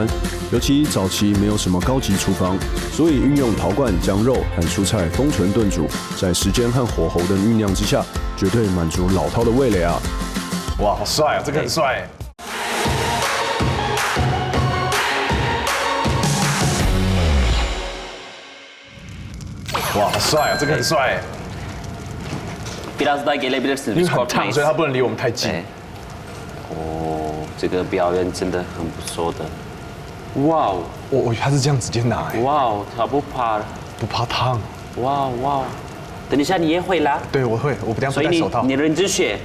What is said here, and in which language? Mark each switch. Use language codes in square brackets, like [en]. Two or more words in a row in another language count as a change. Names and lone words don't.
[zh] 尤其早期没有什么高级厨房，所以运用陶罐将肉和蔬菜封存炖煮，在时间和火候的酝酿之下，绝对满足老饕的味蕾啊！哇，好帅啊！这个很帅。哇，好帅啊！这个很帅。 [tr] Biraz daha gelebilirsiniz. [zh] 因为很烫，所以他不能离我们太近。哦，这个表演真的很不错的。哇哦，他是这样直接拿。哇哦，他不怕烫。哇哇，等一下你也会啦？对，我会，我不戴手套。所以你认真学。